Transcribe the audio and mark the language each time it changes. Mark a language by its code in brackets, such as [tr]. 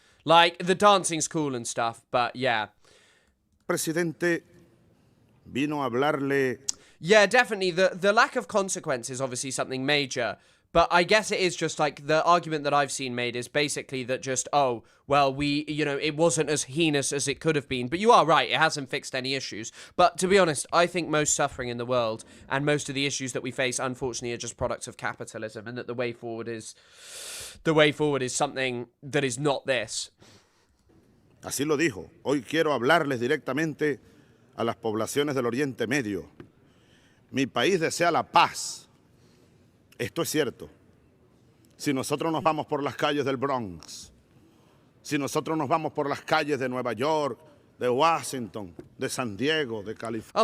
[en] The dancing's cool and stuff, but yeah. [es] Presidente vino a hablarle... [en] Yeah, definitely. The lack of consequence is obviously something major. But I guess it is just the argument that I've seen made is basically that just, it wasn't as heinous as it could have been. But you are right, it hasn't fixed any issues. But to be honest, I think most suffering in the world and most of the issues that we face, unfortunately, are just products of capitalism, and that the way forward is something that is not this. [es] Así lo dijo. Hoy quiero hablarles directamente a las poblaciones del Oriente Medio. Mi país desea la paz. Esto es cierto. Si nosotros nos vamos por las calles del Bronx, si nosotros nos vamos por las calles de Nueva York, de Washington, de San Diego, de California.